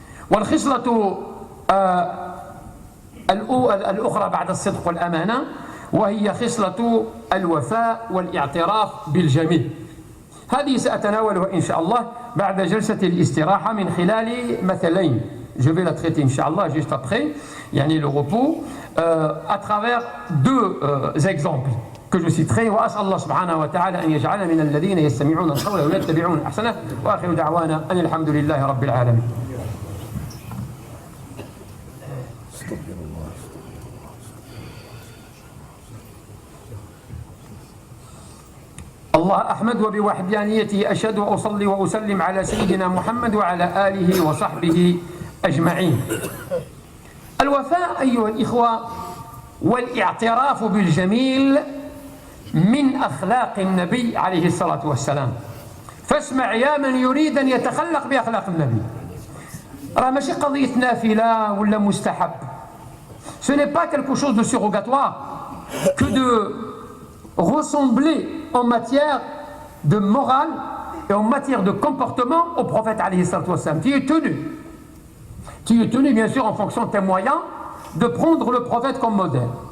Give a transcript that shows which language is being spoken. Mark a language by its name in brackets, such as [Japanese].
[Arabic] والخصلة الأخرى بعد الصدق والأمانة وهي خصلة الوفاء والاعتراف بالجميل. هذه سأتناولها إن شاء الله بعد جلسة الاستراحة من خلال مثلين. [French] Je vais la traiter Inch'Allah juste après, le repos, à travers 2 exemples que je citerai. [Arabic] وأسأل الله سبحانه وتعالى أن يجعلنا من الذين يستمعون القول ويتبعون أحسنه وآخر دعوانا أن الحمد لله رب العالمين. الله أحمد وبوحدانيته أشهد وأصلي وأسلم على سيدنا محمد وعلى آله وصحبه أجمعين. الوفاء أيها الإخوة والاعتراف بالجميل من أخلاق النبي عليه الصلاة والسلام. فاسمع يا من يريد أن يتخلق بأخلاق النبي. راه ماشي قضية نافلة ولا مستحب. [French] Ce n'est pas quelque chose de surrogatoire que de ressembler en matière de morale et en matière de comportement au prophète alayhi salatu wassalam. Tu es tenu bien sûr en fonction de tes moyens de prendre le prophète comme modèle.